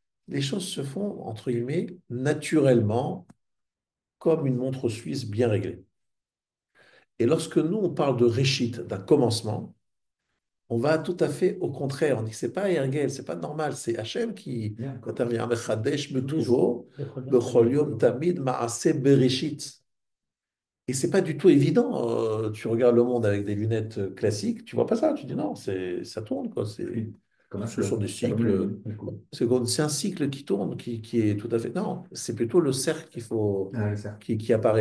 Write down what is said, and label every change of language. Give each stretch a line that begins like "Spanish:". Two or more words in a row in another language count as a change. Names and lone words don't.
French: les choses se font, entre guillemets, naturellement, comme une montre suisse bien réglée. Et lorsque nous, on parle de réchit, d'un commencement, on va tout à fait au contraire. On dit que c'est pas Ergel, c'est pas normal, c'est Hachem qui Bien. intervient.
Hebrew: מחדש בטובו, Bechol בכל יום תמיד מעשה בראשית.
French: Et c'est pas du tout évident. Tu regardes le monde avec des lunettes classiques, tu vois pas ça. Tu dis non, ça tourne quoi. Comme un Ce sont des fleuve, comme cycles. le coup. C'est un cycle qui tourne, qui est tout à fait. Non, c'est plutôt le cercle Ah, oui, ça. qui apparaît